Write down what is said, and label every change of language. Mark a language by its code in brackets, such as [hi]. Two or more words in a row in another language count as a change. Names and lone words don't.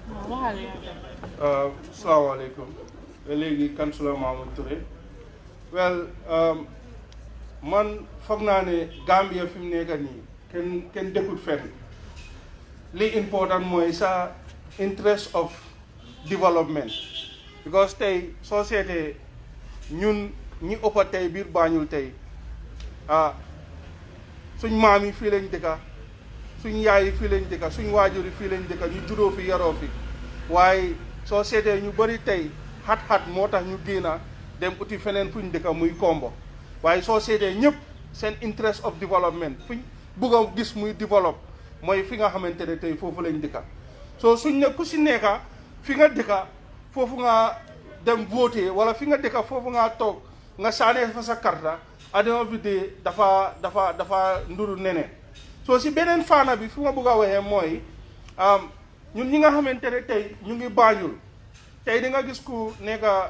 [wo] salaamaaleykum léegi Councilor Mamoud Touré well man foog naa ne Gambia fi mu nekk nii kenn dëkkut fenn li important mooy sa [en] interest of development because [wo] tey soo seetee ñun ñi ëppa tey biir Banjul tey suñ maam yi fii lañ dëkka suñ yaay yi fii lañ dëkka suñ waajur yi fii lañ dëkka ñu juddoo fi yaroo fi waaye soo seetee ñu bëri tey xat-xat moo tax ñu génna dem uti feneen fuñ dëkka muy Kombo waaye soo seetee ñëpp seen [en] interest of development [wo] fuñ bugg a gis muy develop mooy fi nga xamante ne tey foofu lañ dëkka soo suñ ne ku si nekka fi nga dëkka foofu nga dem voter wala fi nga dëkka foofu nga toog nga saanee fa sa karta adama bi de dafa nduru nene soo si beneen faana bi fi nga bugg a waxee mooy ñun ñi nga xamante ne tey ñu ngi Banjul tey di nga gis ku nekk